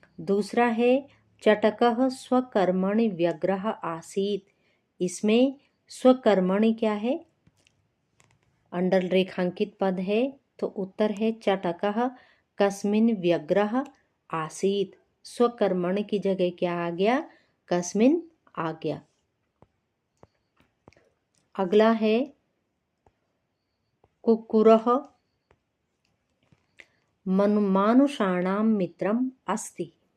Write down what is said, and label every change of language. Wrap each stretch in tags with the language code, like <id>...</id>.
<hi>दूसरा है</hi> <sa>चटकः स्वकर्मणि व्यग्रः आसीत्।</sa> <hi>इसमें स्वकर्मणि क्या है, अंडर रेखांकित पद है। तो उत्तर है</hi> <sa>चटकः कस्मिन् व्यग्रः आसीत्।</sa> <hi>स्वकर्मणि की जगह क्या आ गया, कस्मिन् आ गया। अगला है</hi> <sa>कुक्कुरः मानुषाणाम मित्रम अस्ति।</sa>